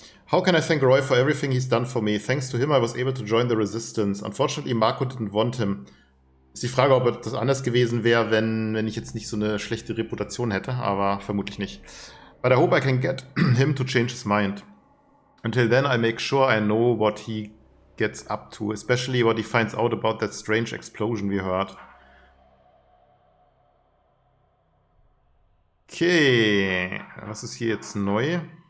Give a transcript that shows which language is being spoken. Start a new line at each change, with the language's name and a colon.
English: How can I thank Roy for everything he's done for me? Thanks to him I was able to join the resistance. Unfortunately, Marco didn't want him.
German: Ist die Frage, ob das anders gewesen wäre, wenn ich jetzt nicht so eine schlechte Reputation hätte, aber vermutlich nicht.
English: But I hope I can get him to change his mind. Until then, I make sure I know what he gets up to, especially what he finds out about that strange explosion we heard.
German: Okay, was ist hier jetzt neu?